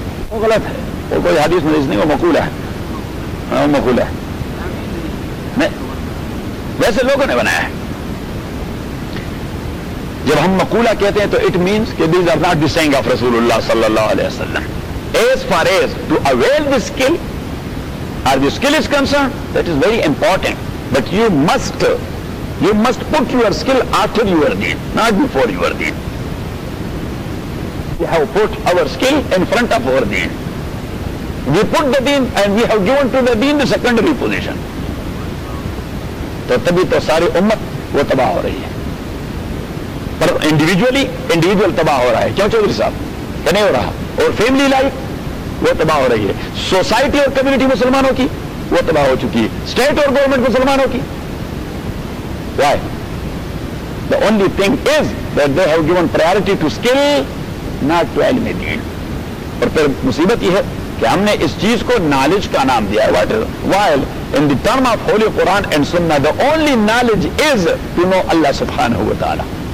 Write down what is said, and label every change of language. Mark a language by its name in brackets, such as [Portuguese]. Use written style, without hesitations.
[Urdu] وہ غلط ہے وہ کوئی حدیث مریض نہیں وہ مقولہ ہے وہ مقولہ ہے نہیں ویسے لوگوں نے بنایا ہے جب ہم مقولہ کہتے ہیں تو [English] it means [Urdu] کہ [English] these are not the saying of رسول اللہ صلی اللہ علیہ وسلم as far as to avail the skill or the skill is concerned, [Urdu] that is very important. [English] But you must put your skill after your deen, not before your deen. We have put our skill in front of our deen. We put the deen and we have given to the deen the secondary position. [Urdu] تو تبھی تو ساری امت وہ تباہ ہو رہی ہے پر individual تباہ ہو رہا ہے کیوں چودھری صاحب کیا نہیں ہو رہا اور فیملی لائف وہ تباہ ہو رہی ہے سوسائٹی اور کمیونٹی مسلمانوں کی وہ تباہ ہو چکی ہے سٹیٹ اور گورنمنٹ مسلمانوں کی Why? [English] The only thing is that they have given priority to skill not to علم دین [Urdu] اور پھر مصیبت یہ ہے کہ ہم نے اس چیز کو نالج کا نام دیا ہے. [English] What is, while in the term of holy Quran and Sunnah, the only knowledge is to know Allah subhanahu wa ta'ala.